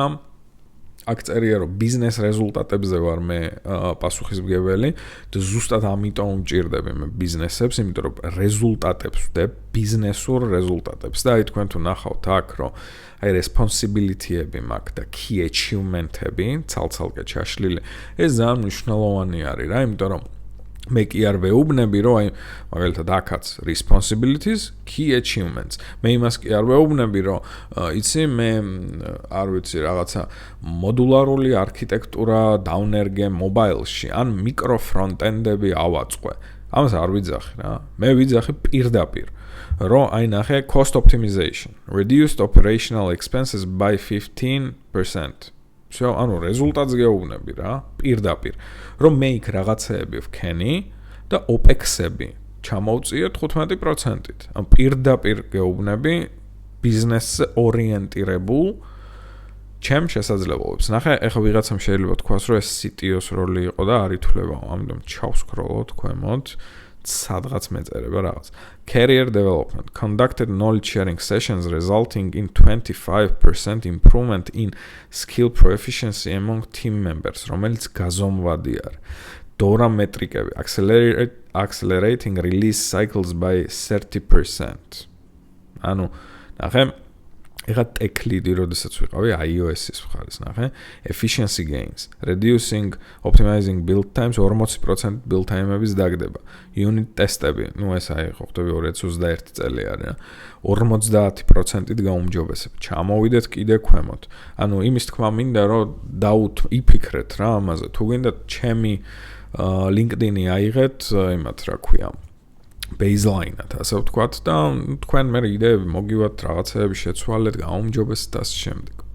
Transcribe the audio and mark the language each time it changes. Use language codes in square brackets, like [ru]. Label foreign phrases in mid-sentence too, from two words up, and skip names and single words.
[ka] აქ წერია, რომ ბიზნეს რეზულტატებზე ვარ მე პასუხისმგებელი და ზუსტად ამიტომ ვჭირდები მე ბიზნესებს, იმიტომ რომ რეზულტატებს ვდებ, ბიზნესურ რეზულტატებს და აი თქვენ თუ ნახავთ აქ, რომ აი responsibility-ები მაქვს და [en] key achievement- [ka] ები, ცალ-ცალკე ჩაშლილი, ეს ძალიან მნიშვნელოვანი არის რა, იმიტომ რომ მე კი არ ვეუბნები, რომ აი მაგალითად აქაც [en] responsibilities, key achievements. [ka] მე იმას კი არ ვეუბნები, რომ იცი მე არ ვიცი რაღაცა მოდულარული არქიტექტურა დავნერგე mobile-ში, ან [en] micro front-end- [ka] ები ავაწყვე. ამას არ ვიძახი რა. მე ვიძახი პირდაპირ, რომ აი ნახე [en] cost optimization, reduced operational expenses by 15%. [ka] всё, ანუ რეზულტატს გეუბნები რა, პირდაპირ, რომ მე იქ რაღაცეები ვქენი და OPEX-ები ჩამოვწიე 15%-ით. ან პირდაპირ გეუბნები ბიზნესზე ორიენტირებულ ჩემ შესაძლებლობებს. ნახე, ეხლა ვიღაცამ შეიძლება თქვას, რომ ეს CTO-s როლი იყო და არ ითვლება, ამიტომ ჩავსკროლოთ ქვემოთ. სადღაც მეწერება რაღაც. [en] Career development conducted knowledge sharing sessions resulting in 25% improvement in skill proficiency among team members, [ka] რომელიც გაზომვადი არის. [en] DORA [ka] მეტრიკები [en] accelerating release cycles by 30%. [ka] ანუ ნახე ეხა [en] tech lead- [ka] ი როდესაც ვიყავი iOS-ის მხარეს ნახე [en] efficiency gains reducing optimizing build times 40% build time- [ka] ების დაგდება [en] unit test- [ka] ები ეს აი ხო ხტები 2021 წელი არის 50%-ით გაუმჯობესებ ჩამოვიდეთ კიდე ქვემოთ ანუ იმის თქმა მინდა რომ იფიქრეთ რა ამაზე თუ გინდა ჩემი LinkedIn-ი აიღეთ იმათ რა ქვია baseline-ად, ასე ვთქვათ და თქვენ მე იდეები მოგივათ რაღაცეები შეცვალეთ, გაუმჯობესეთ და ასე შემდეგ.